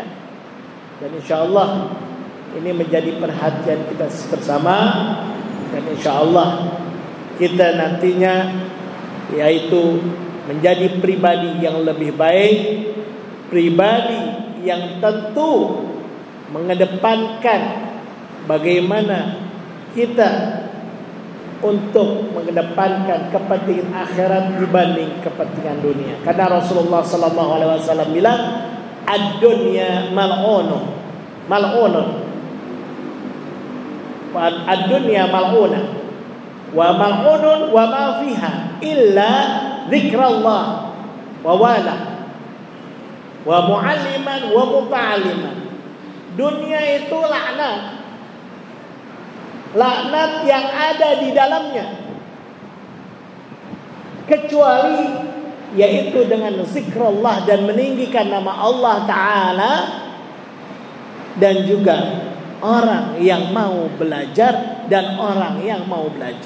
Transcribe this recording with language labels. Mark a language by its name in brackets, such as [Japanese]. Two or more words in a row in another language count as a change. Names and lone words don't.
[Indonesian] Dan insyaallah ini menjadi perhatian kita bersama, dan insyaallah kita nantinya yaitu menjadi pribadi yang lebih baik, pribadi yang tentu mengedepankan bagaimana kita untuk mengedepankan kepentingan akhirat dibanding kepentingan dunia. Karena Rasulullah [Arabic] صلى الله عليه وسلم [Indonesian] bilang, [Arabic] الدنيا ملعون، ملعون. الدنيا ملعونة وملعون وما فيها إلا ذكر الله ووالى ومعلما ومتعلما. [Indonesian] Dunia itu laknat, laknat yang ada di dalamnya, kecuali yaitu dengan zikrullah dan meninggikan nama Allah Ta'ala, dan juga orang yang mau belajar dan orang yang mau belajar.